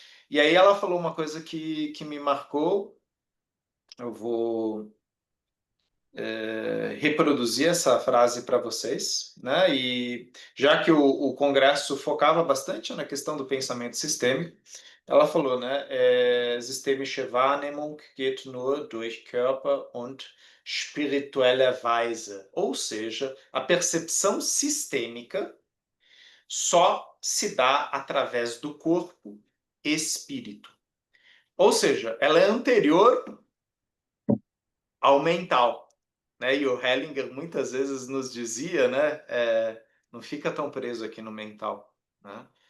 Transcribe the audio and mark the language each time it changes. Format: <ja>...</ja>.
<pt>E aí ela falou uma coisa que me marcou, eu vou reproduzir essa frase para vocês, né? E já que o Congresso focava bastante na questão do pensamento sistêmico, ela falou, né?</pt> <de>Systemische Wahrnehmung geht nur durch Körper und spirituelle Weise.</de> <pt>Ou seja, a percepção sistêmica só se dá através do corpo e espírito. Ou seja, ela é anterior ao mental, né? E o Hellinger muitas vezes nos dizia, né? Não fica tão preso aqui no mental, né?</pt>